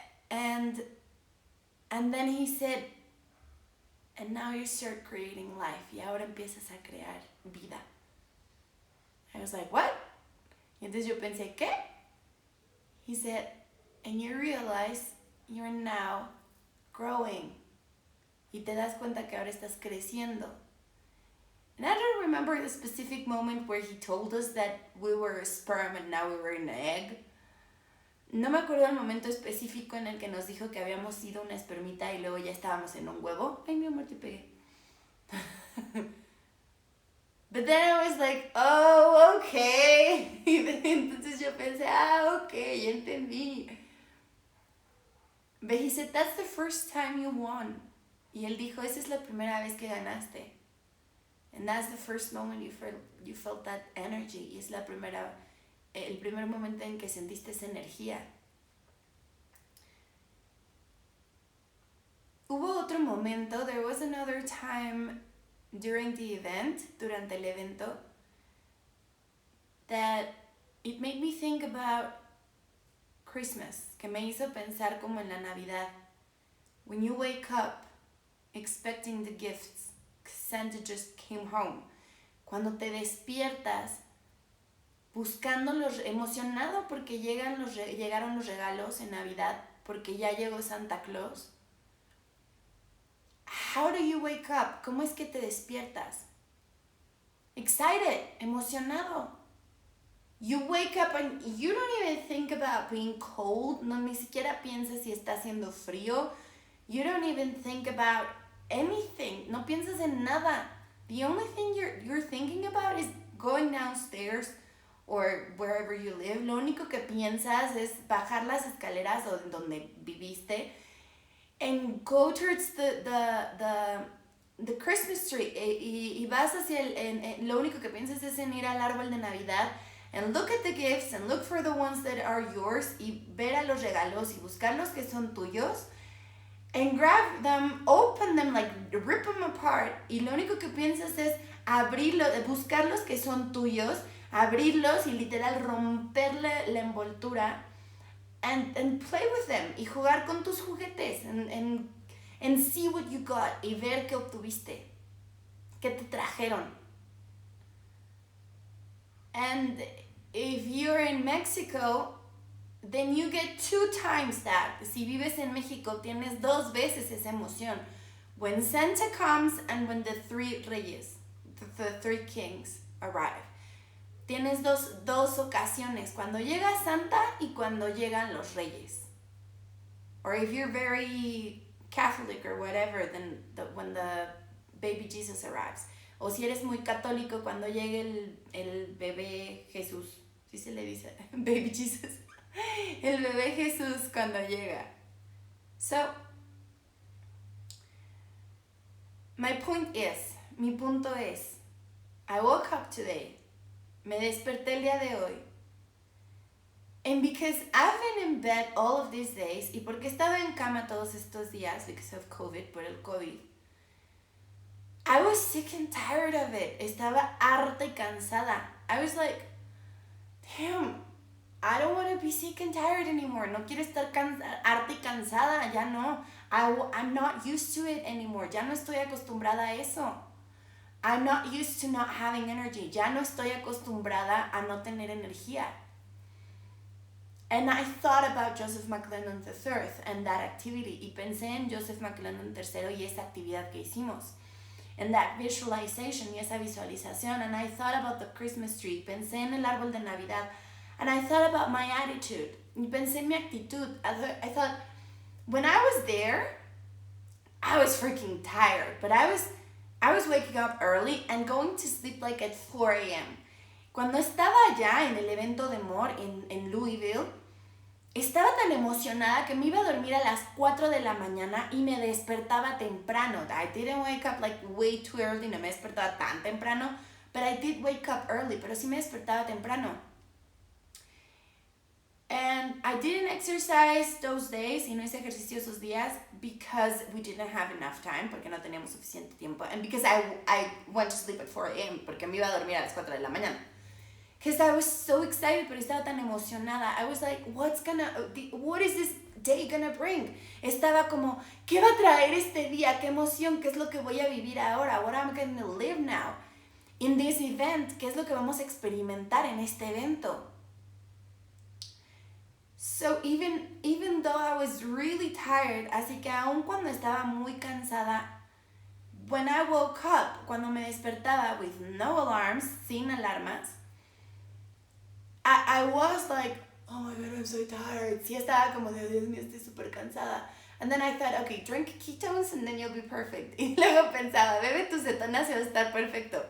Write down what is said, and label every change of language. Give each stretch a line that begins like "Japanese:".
English: and then he said, and now you start creating life.
Spanish: Y ahora empiezas a crear vida.
English: I was like, what?
Spanish: Y entonces yo pensé, ¿qué?
English: He said, and you realize you're now growing.
Spanish: Y te das cuenta que ahora estás creciendo.
English: And I don't remember the specific moment where he told us that we were a sperm and now we were an egg.
Spanish: No me acuerdo del momento específico en el que nos dijo que habíamos sido una espermita y luego ya estábamos en un huevo. Ay, mi amor, te pegué.
English: But then I was like, oh, okay.
Spanish: Y entonces yo pensé, okay, ya entendí.
English: But he said, that's the first time you won.
Spanish: Y él dijo, esa es la primera vez que ganaste.
English: And that's the first moment you felt that energy.
Spanish: Y es el primer momento en que sentiste esa energía. Hubo otro momento,
English: there was another time during the event,
Spanish: durante el evento,
English: that it made me think about Christmas,
Spanish: que me hizo pensar como en la Navidad.
English: When you wake up expecting the gifts, Santa just came home.
Spanish: Cuando te despiertas emocionado porque llegaron los regalos en Navidad, porque ya llegó Santa Claus.
English: How do you wake up?
Spanish: ¿Cómo es que te despiertas?
English: Excited,
Spanish: emocionado.
English: You wake up and you don't even think about being cold.
Spanish: No, ni siquiera piensas si está haciendo frío.
English: You don't even think about anything.
Spanish: No piensas en nada.
English: The only thing you're thinking about is going downstairs or wherever you live.
Spanish: Lo único que piensas es bajar las escaleras o donde viviste
English: and go towards the Christmas tree.
Spanish: Y vas hacia lo único que piensas es en ir al árbol de Navidad
English: and look at the gifts and look for the ones that are yours
Spanish: y ver a los regalos y buscar los que son tuyos
English: and grab them, open them, like rip them apart.
Spanish: Y lo único que piensas es buscar los que son tuyos, abrirlos y literal romperle la envoltura
English: and play with them
Spanish: y jugar con tus juguetes
English: and see what you got
Spanish: y ver qué obtuviste, qué te trajeron.
English: And if you're in Mexico, then you get 2 times that.
Spanish: Si vives en México, tienes 2 veces esa emoción.
English: When Santa comes and when the 3 reyes, the 3 kings arrive.
Spanish: Tienes dos ocasiones, cuando llega Santa y cuando llegan los reyes.
English: Or if you're very Catholic or whatever, then when the baby Jesus arrives.
Spanish: O si eres muy católico, cuando llegue el bebé Jesús, ¿sí se le dice?
English: Baby Jesus.
Spanish: El bebé Jesús cuando llega.
English: So,
Spanish: mi punto es,
English: I woke up today,
Spanish: me desperté el día de hoy,
English: and because I've been in bed all of these days,
Spanish: y porque he estado en cama todos estos días
English: because of COVID,
Spanish: por el COVID,
English: I was sick and tired of it.
Spanish: Estaba harta y cansada.
English: I was like, damn, I don't want to be sick and tired anymore.
Spanish: No quiero estar harta y cansada, ya no.
English: I'm not used to it anymore.
Spanish: Ya no estoy acostumbrada a eso.
English: I'm not used to not having energy.
Spanish: Ya no estoy acostumbrada a no tener energía.
English: And I thought about Joseph McClendon III and that activity.
Spanish: Y pensé en Joseph McClendon III y esa actividad que hicimos.
English: And that visualization
Spanish: y esa visualización.
English: And I thought about the Christmas tree.
Spanish: Pensé en el árbol de Navidad.
English: And I thought about my attitude.
Spanish: Y pensé en mi actitud.
English: I thought, when I was there, I was freaking tired. But I was waking up early and going to sleep like at 4 a.m.
Spanish: Cuando estaba allá en el evento de amor en Louisville, estaba tan emocionada que me iba a dormir a las 4 de la mañana y me despertaba temprano.
English: I didn't wake up like way too early,
Spanish: no me despertaba tan temprano,
English: but I did wake up early,
Spanish: pero sí me despertaba temprano.
English: And I didn't exercise those days,
Spanish: y no hice ejercicio esos días
English: because we didn't have enough time,
Spanish: porque no teníamos suficiente tiempo,
English: and because I went to sleep at 4 a.m.,
Spanish: porque me iba a dormir a las 4 de la mañana.
English: Because I was so excited,
Spanish: pero estaba tan emocionada.
English: I was like, what is this day gonna bring?
Spanish: Estaba como, ¿qué va a traer este día? ¿Qué emoción? ¿Qué es lo que voy a vivir ahora?
English: What am I gonna live now? In this event,
Spanish: ¿qué es lo que vamos a experimentar en este evento?
English: So even though I was really tired,
Spanish: así que aun cuando estaba muy cansada,
English: when I woke up,
Spanish: cuando me despertaba
English: with no alarms,
Spanish: sin alarmas,
English: I was like, oh my God, I'm so tired.
Spanish: Sí, estaba como de, Dios mío, estoy súper cansada.
English: And then I thought, okay, drink ketones and then you'll be perfect.
Spanish: Y luego pensaba, bebe tus cetonas y vas a estar perfecto.